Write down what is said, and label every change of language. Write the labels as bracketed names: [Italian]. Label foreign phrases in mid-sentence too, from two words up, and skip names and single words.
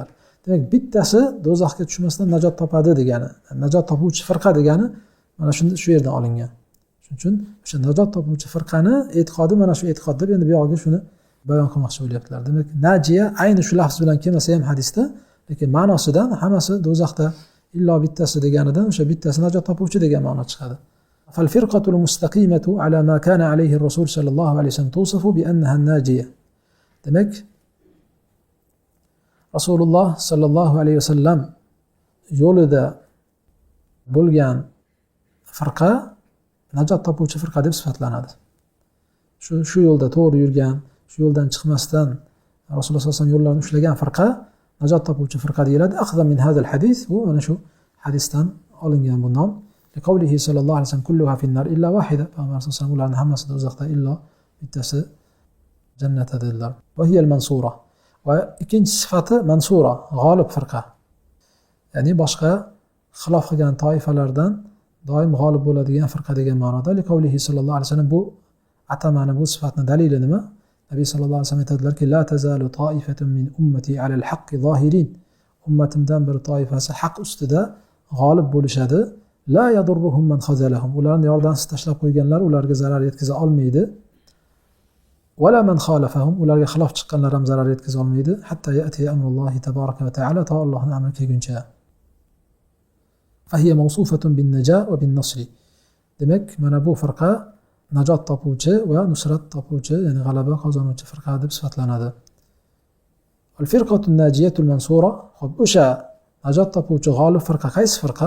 [Uzbek] Demak, bittasi do'zaxga tushmasdan najot topadi degani, najot topuvchi firqa degani mana shu yerdan olingan. Shuning uchun o'sha najot topuvchi firqani e'tiqodi mana shu e'tiqod deb endi bu yoqga shuni bayon qilmoqchi bo'lyaptilar. Demak, najiya ayni shu lafz bilan kelmasa ham hadisda, lekin ma'nosidan hammasi do'zaxda illo bittasi deganidan o'sha bittasi najot topuvchi degan ma'no chiqadi. [Arabic] فالفرقة المستقيمة على ما كان عليه الرسول صلى الله عليه وسلم توصف بأنها الناجية. [Uzbek] Demek Rasululloh [Arabic] صلى الله عليه وسلم [Uzbek] yo'lida bo'lgan firqa najot topuvchi firqa deb sifatlanadi. Shu yo'lda to'g'ri yurgan, shu yo'ldan chiqmasdan Rasululloh [Arabic] صلى الله عليه وسلم [Uzbek] yo'llarini ushlagan firqa najot topuvchi firqa deyiladi. [Arabic] أخذ من هذا الحديث, [Uzbek] bu mana shu hadisdan olingan bu nom. [Arabic] لقوله صلى الله عليه وسلم كلها في النار إلا واحدة. [Uzbek] Payg'ambar [Arabic] صلى الله عليه وسلم [Uzbek] ularning hammasi do'zaxda illo bittasi jannatda dedilar. [Arabic] وهي المنصورة. [Uzbek] Va ikkinchi sifati mansura, g'olib firqa. Ya'ni boshqa xilof qilgan toifalardan doim g'olib bo'ladigan firqa degan ma'noda. [Arabic] لقوله صلى الله عليه وسلم, [Uzbek] bu atamani, bu sifatning dalili nima? Nabiy [Arabic] صلى الله عليه وسلم [Uzbek] aytadilarki, [Arabic] لا تزال طائفة من أمتي على الحق ظاهرين. [Uzbek] Ummatimdan bir toifasi haq ustida g'olib bo'lishadi. [Arabic] لا يضرهم من خذلهم. [Uzbek] Ularni yordamsiz tashlab qo'yganlar ularga zarar yetkaza olmaydi. [Arabic] ولا من خالفهم. [Uzbek] Ularga xilof chiqqanlar ham zarar yetkaza olmaydi. [Arabic] حتى يأتي أمر الله تبارك وتعالى, [Uzbek] ta Allohning amri kelguncha. [Arabic] فهي موصوفة بالنجاة وبالنصر. [Uzbek] Demak, mana bu firqa najot topuvchi va nusrat topuvchi, ya'ni g'alaba qozonuvchi firqa deb sifatlanadi. [Arabic] الفرقة الناجية المنصورة, [Uzbek] xo'p, o'sha najot topuvchi g'olib firqa qaysi firqa?